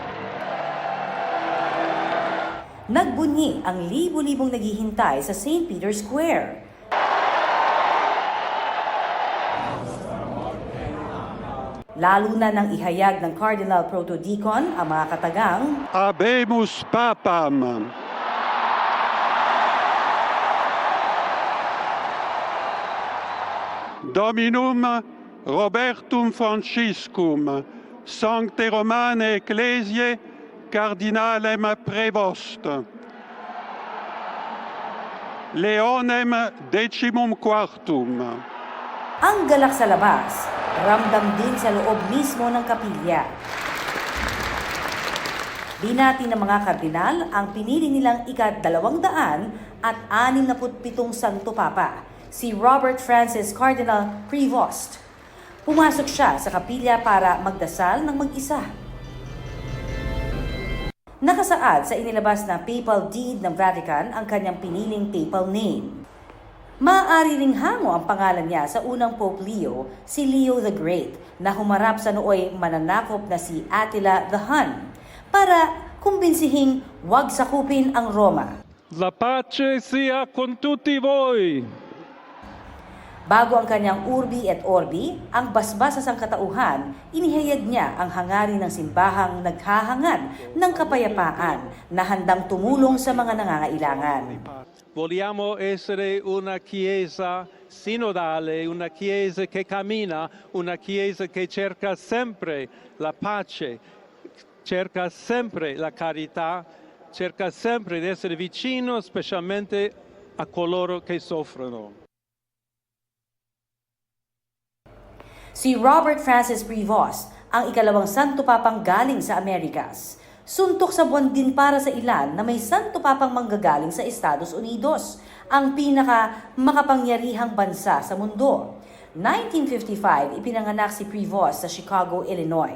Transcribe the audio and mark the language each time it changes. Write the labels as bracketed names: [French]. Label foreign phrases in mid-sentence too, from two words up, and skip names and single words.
[Filipino] Nagbunyi ang libo-libong naghihintay sa St. Peter's Square. Lalo na nang ihayag ng Cardinal Protodeacon ang mga katagang [Latin] Habemus Papam. Dominum Robertum Franciscum, Sancte Romane Ecclesiae, Cardinalem Prevost. Leonem Decimum Quartum. [Filipino] ang galak sa labas, ramdam din sa loob mismo ng kapilya. Binati ng mga kardinal ang pinili nilang ika-267 Santo Papa, si Robert Francis Cardinal Prevost. Pumasok siya sa kapilya para magdasal ng mag-isa. Nakasaad sa inilabas na [English] papal deed [Filipino] ng Vatican ang kanyang piniling [English] papal name. [Filipino] Maaari ring hango ang pangalan niya sa unang Pope Leo, si Leo the Great, na humarap sa nooy mananakop na si Attila the Hun, para kumbensihing huwag sakupin ang Roma. [Italian] La pace sia con tutti voi. [Filipino] Bago ang kanyang [Latin] Urbi et Orbi, [Filipino] ang basbas sa sangkatauhan, inihayag niya ang hangarin ng simbahang naghahangad ng kapayapaan na handang tumulong sa mga nangangailangan. [Italian] Vogliamo essere una chiesa sinodale, una chiesa che cammina, una chiesa che cerca sempre la pace, cerca sempre la carità, cerca sempre di essere vicino specialmente a coloro che soffrono. [Filipino] Si Robert Francis Prevost, ang ikalawang Santo Papang galing sa Amerikas. Suntok sa buwan din para sa ilan na may Santo Papang manggagaling sa Estados Unidos, ang pinaka makapangyarihang bansa sa mundo. 1955, ipinanganak si Prevost sa Chicago, Illinois.